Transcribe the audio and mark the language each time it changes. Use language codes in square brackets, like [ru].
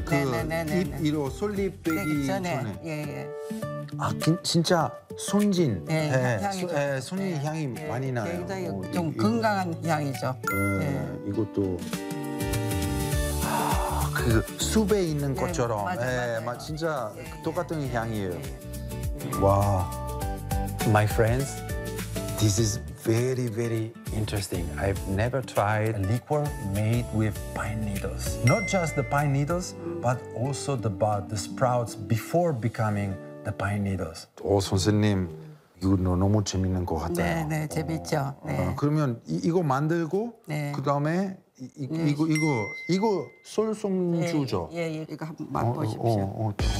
[ko] 그 잎으로 솔잎 되기 전에. 예예. 아, 진짜 순진. 네, 네. 향이죠. 네, 순이 네. 향이 네. 많이 나요. 굉장히 오, 좀 이, 건강한 이거. 향이죠. 네, 네. 이것도 아, 그 숲에 있는 것처럼. 네, 맞아, 맞아요. 네, 막 진짜 네, 똑같은 네. 향이에요. 네. [en] 와, my friends, this is very, very interesting. I've never tried a liquor made with pine needles. Not just the pine needles, but also the bud, the sprouts before becoming the pine needles. [ko] 오, 선생님, 이거 너무 재밌는 것 같아요. 네, 네, 재밌죠. 어. 네. 어, 그러면 이거 만들고 네. 그다음에 네. 이거 솔송주죠. 예, 예, 이거 한번 맛보십시오.